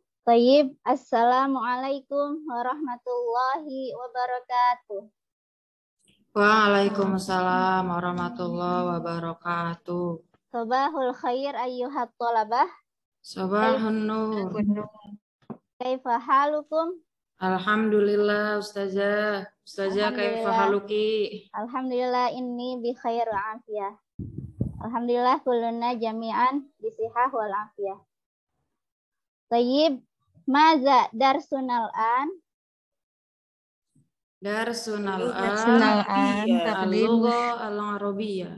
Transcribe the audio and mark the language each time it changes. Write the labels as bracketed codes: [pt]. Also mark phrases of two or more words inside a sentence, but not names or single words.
[ar] طيب، السلام عليكم ورحمة الله وبركاته. وعليكم السلام ورحمة الله وبركاته. صباح الخير أيتها الطلبة. صباح النور. كيف حالكم? الحمد لله أستاذة. أستاذة كيف حالك? الحمد لله إني بخير وعافية. الحمد لله كلنا جميعا بصحة والعافية. طيب، ماذا درسنا الآن? Darsunal an اللغة العربية.